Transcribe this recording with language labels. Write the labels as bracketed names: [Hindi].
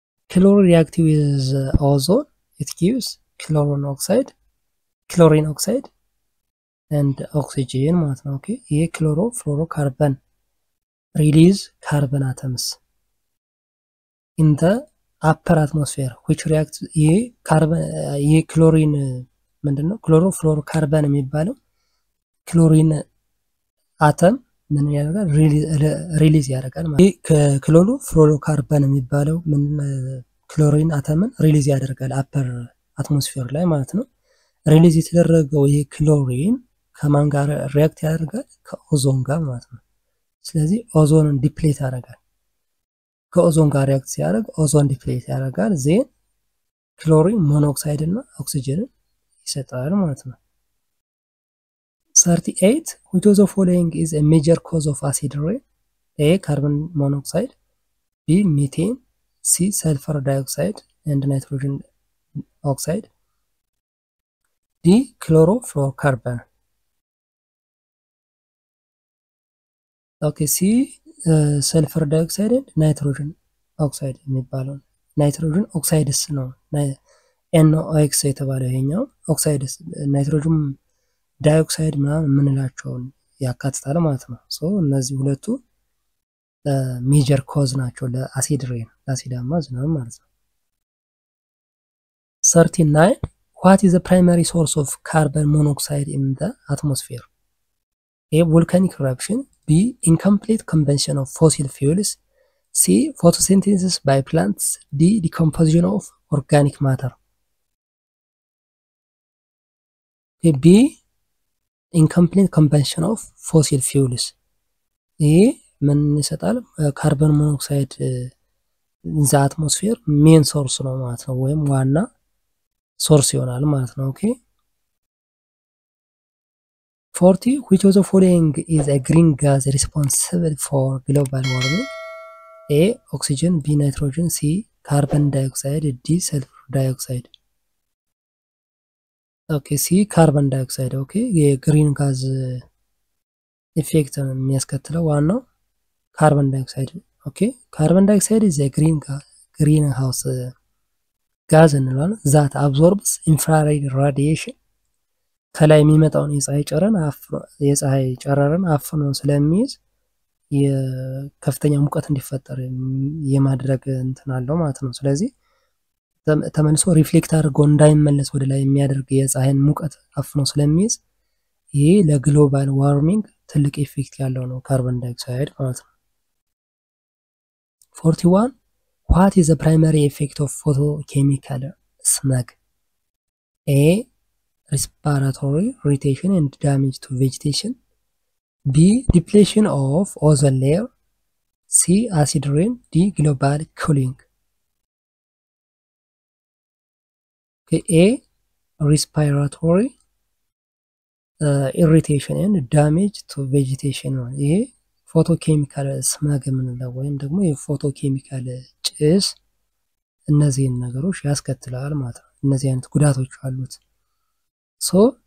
[English] Chlorine reacts with ozone, it gives chlorine oxide and oxygen [Amharic] ማለት ነው። ኦኬ ይሄ [English] chlorofluorocarbon release carbon atoms in the upper atmosphere which reacts [Amharic] ይሄ ክሎሪን ምንድነው? chlorofluorocarbon የሚባለው ክሎሪን አተም ምን ያደርጋል? ሪሊዝ ያደርጋል ማለት ነው። ከክሎሮፍሉሮካርበን የሚባለው ምን ክሎሪን አተምን ሪሊዝ ያደርጋል አፐር አትሞስፌር ላይ ማለት ነው። ሪሊዝ የተደረገው ይሄ ክሎሪን ከማን ጋር ሪአክት ያደርጋል? ከኦዞን ጋር ማለት ነው። ስለዚህ ኦዞንን ዲፕሌት ያደርጋል። ከኦዞን ጋር ሪአክት ሲያደርግ ኦዞን ዲፕሌት ያደርጋል። ዜን ክሎሪን ሞኖክሳይድ እና ኦክሲጅንን ይሰጣል ማለት ነው። [English] 38 which of the following is a major cause of acid rain? A. Carbon monoxide. B. Methane. C. Sulfur dioxide and nitrogen oxide. D. Chlorofluorocarbon. Okay, C. [Amharic] Sulfur dioxide and nitrogen oxide የሚባለው ናይትሮጅን ኦክሳይድስ ነው። NOx የተባለው ይሄኛው ኦክሳይድስ ናይትሮጅን ዳይኦክሳይድ ምናምን የምንላቸውን ያካትታል ማለት ነው። ሶ እነዚህ ሁለቱ ሜጀር ኮዝ ናቸው ለአሲድ ሬን ለአሲዳማ ዝናብ ማለት ነው። [English] 39 what is the primary source of carbon monoxide in the atmosphere? A. Volcanic eruption. B. Incomplete combustion of fossil fuels. C. Photosynthesis by plants. D. Decomposition of organic matter. B. Incomplete combustion of fossil fuels. [Amharic] ይሄ ምን ይሰጣል? ካርበን ሞኖክሳይድ ኢን ዘ አትሞስፌር ሜን ሶርስ ነው ማለት ነው፣ ወይም ዋና ሶርስ ይሆናል ማለት ነው። ኦኬ [English] 40 which of the following is a green gas responsible for global warming? A oxygen, B nitrogen, C carbon dioxide, D sulfur dioxide. [Amharic] ኦኬ ሲ ካርበን ዳይኦክሳይድ ኦኬ የግሪን ጋዝ ኢፌክት የሚያስከትለው ዋናው ካርበን ዳይኦክሳይድ ኦኬ ካርበን ዳይኦክሳይድ [English] is a green house [Amharic] ጋዝ እንላለን [English] that absorbs infrared radiation [Amharic] ከላይ የሚመጣውን የፀሐይ ጨረርን አፍኖ ስለሚይዝ የከፍተኛ ሙቀት እንዲፈጠር የማድረግ እንትን አለው ማለት ነው ስለዚህ ተመልሶ ሪፍሌክት አድርጎ እንዳይመለስ ወደ ላይ የሚያደርግ የፀሐይን ሙቀት አፍኖ ስለሚይዝ ይሄ ለግሎባል ዋርሚንግ ትልቅ ኢፌክት ያለው ነው ካርበን ዳይኦክሳይድ ማለት ነው [English] 41 what is the primary effect of photochemical smog? A respiratory irritation and damage to vegetation, B depletion of ozone layer, C acid rain, D global cooling. Okay, A respiratory irritation and damage to vegetation [Amharic] ይሄ ፎቶኬሚካል ስመግ የምንለው ወይም ደግሞ የፎቶኬሚካል ጭስ እነዚህን ነገሮች ያስከትላል ማለት ነው እነዚህ አይነት ጉዳቶች አሉት so